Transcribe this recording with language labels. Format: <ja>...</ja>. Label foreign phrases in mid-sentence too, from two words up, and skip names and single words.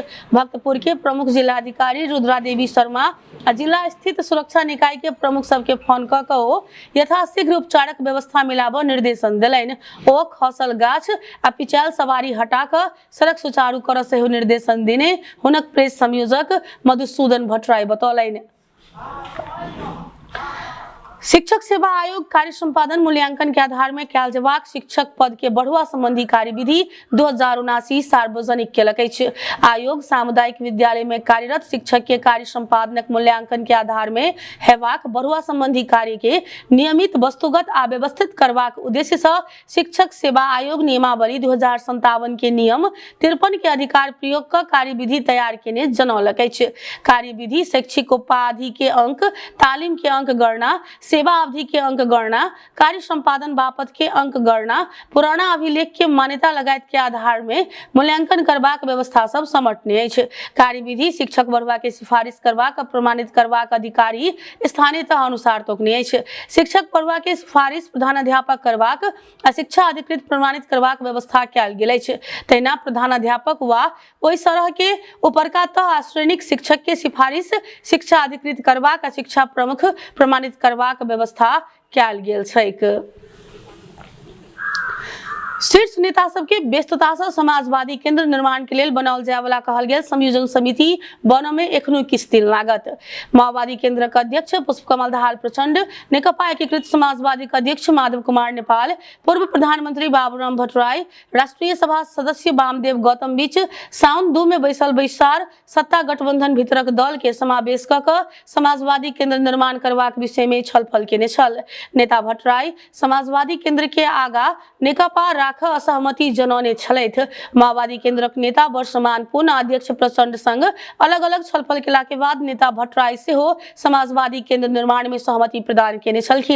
<mai>भक्तपुर के प्रमुख जिलाधिकारी रुद्रा देवी शर्मा आ जिला स्थित सुरक्षा निकाय के प्रमुख सबके फोन क के यथाशीघ्र उपचारक व्यवस्था मिलाबऽ निर्देशन देलनि। ओ खसल गाछ आ पिचायल सवारी हटा क सड़क सुचारू करऽ सेहो निर्देशन देने हुनक प्रेस संयोजक मधुसूदन भट्टराय बतौलनि। शिक्षक सेवा आयोग कार्य संपादन मूल्यांकन के आधार में कयल जेबाक शिक्षक पद के बढ़ुआ संबंधी कार्यविधि 2079 सार्वजनिक केलक अछि। आयोग सामुदायिक विद्यालय में कार्यरत शिक्षक के कार्य संपादनक मूल्यांकन के आधार में हेबाक बढ़ुआ संबंधी कार्य के नियमित वस्तुगत आ व्यवस्थित करबाक उद्देश्य से शिक्षक सेवा आयोग नियमावली 2057 के नियम 53 के अधिकार प्रयोग क कार्यविधि तैयार केने जनौलक अछि। कार्यविधि शैक्षिक उपाधि के अंक, तालीम के अंक गणना, सेवा अवधि के अंक गणना, कार्य संपादन बापत के अंक गणना, पुराना अभिलेख के मान्यता लगायत के आधार में मूल्यांकन करबाक व्यवस्था सब समटने अछि। कार्यविधि शिक्षक बढ़ुआ के सिफारिश करबाक, प्रमाणित करबाक अधिकारी स्थानीयता अनुसार तोकने अछि। शिक्षक बढ़ुआ के सिफारिश प्रधानाध्यापक करबाक आ शिक्षा अधिकृत प्रमाणित करबाक व्यवस्था कयल गेल अछि। तहिना प्रधानाध्यापक वा ओहि तरह के उपरका तह श्रेणीक शिक्षक के सिफारिश शिक्षा अधिकृत करबाक आ शिक्षा प्रमुख प्रमाणित करबाक व्यवस्था कयल गेल छैक। शीर्ष नेता सबके व्यस्तता से समाजवादी केंद्र निर्माण के लेल बनाओल जाय वाला कहल गेल संयोजन समिति बनने में एखनो किछ दिन लागत। माओवादी केंद्र के अध्यक्ष पुष्पकमल दाहाल प्रचंड, नेकपा एकीकृत समाजवादी के अध्यक्ष माधव कुमार नेपाल, पूर्व प्रधानमंत्री बाबूराम भट्टराय, राष्ट्रीय सभा सदस्य वामदेव गौतम बीच साउन 2 में बैसल बैसार सत्ता गठबंधन भीतरक दल के समावेश क समाजवादी केंद्र निर्माण करबाक विषय में छलफल केने छल। नेता भट्टराय समाजवादी केंद्र के आगा नेकपा असहमति जनौने छलथि। माओवादी केंद्रक नेता वर्षमान पूर्ण अध्यक्ष प्रचंड संग अलग अलग छलफल केला के बाद नेता भट्टराय सेहो समाजवादी केंद्र निर्माण में सहमति प्रदान केने छलखिन।</mai>